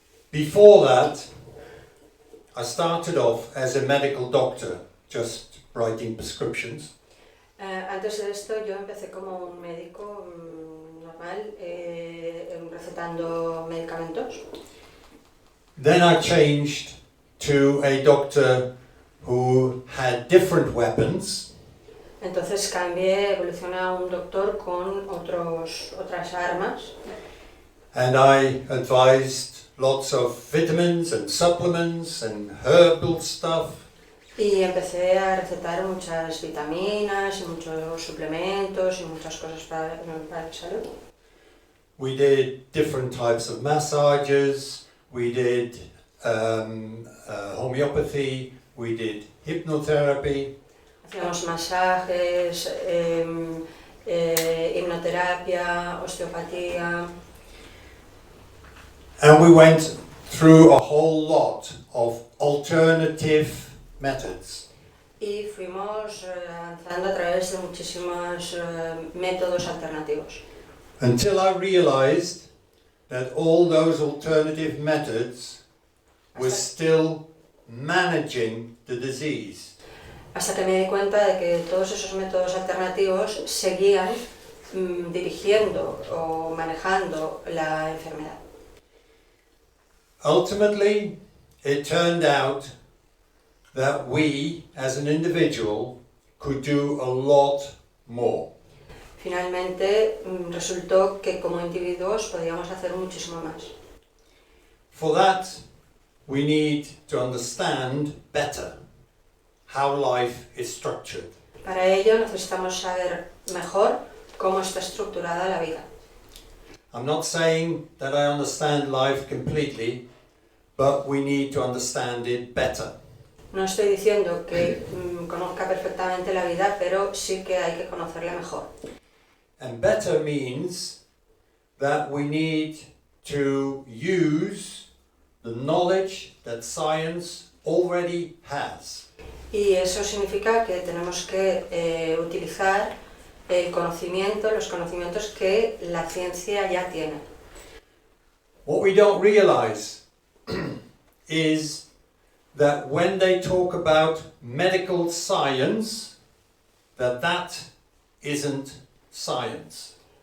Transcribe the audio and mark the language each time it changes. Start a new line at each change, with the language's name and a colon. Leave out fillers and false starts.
English: Before that, I started off as a medical doctor, just writing prescriptions.
Spanish: Antes de esto yo empecé como un médico normal, recetando medicamentos.
English: Then I changed to a doctor who had different weapons.
Spanish: Entonces cambié, evolucioné a un doctor con otras armas.
English: And I advised lots of vitamins and supplements and herbal stuff.
Spanish: Y empecé a recetar muchas vitaminas y muchos suplementos y muchas cosas para la salud.
English: We did different types of massages. We did homeopathy. We did hypnotherapy.
Spanish: Hacíamos masajes, hipnoterapia, osteopatía.
English: And we went through a whole lot of alternative methods.
Spanish: Y fuimos avanzando a través de muchísimos métodos alternativos.
English: Until I realized that all those alternative methods were still managing the disease.
Spanish: Hasta que me di cuenta de que todos esos métodos alternativos seguían dirigiendo o manejando la enfermedad.
English: Ultimately, it turned out that we, as an individual, could do a lot more.
Spanish: Finalmente, resultó que como individuos podíamos hacer muchísimo más.
English: For that, we need to understand better how life is structured.
Spanish: Para ello necesitamos saber mejor cómo está estructurada la vida.
English: I'm not saying that I understand life completely, but we need to understand it better.
Spanish: No estoy diciendo que conozca perfectamente la vida, pero sí que hay que conocerla mejor.
English: And better means that we need to use the knowledge that science already has.
Spanish: Y eso significa que tenemos que utilizar el conocimiento, los conocimientos que la ciencia ya tiene.
English: What we don't realize is that when they talk about medical science, that isn't science.